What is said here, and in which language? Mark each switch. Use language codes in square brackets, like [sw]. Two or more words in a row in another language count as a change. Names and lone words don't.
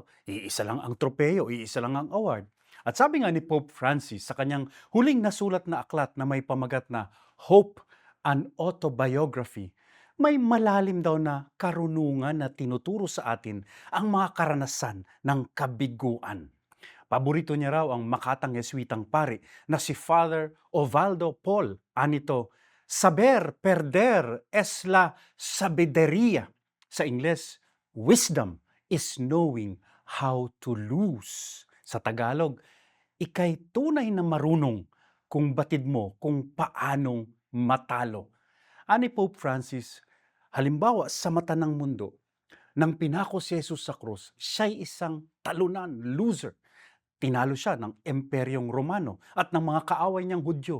[tl] Iisa lang ang tropeyo, iisa lang ang award. At sabi nga ni Pope Francis sa kanyang huling nasulat na aklat na may pamagat na Hope, an Autobiography, may malalim daw na karunungan na tinuturo sa atin ang mga karanasan ng kabiguan. Paborito niya raw ang makatang Yeswitang pari na si Father Ovaldo Paul. Anito, [es] saber perder es la sabiduría. [tl] Sa Ingles, [en] wisdom is knowing how to lose. [tl] Sa Tagalog, ika'y tunay na marunong kung batid mo kung paanong matalo. Ani Pope Francis, halimbawa sa mata ng mundo, nang pinako si Jesus sa krus, siya'y isang talunan, loser. Tinalo siya ng Imperyong Romano at ng mga kaaway niyang Hudyo.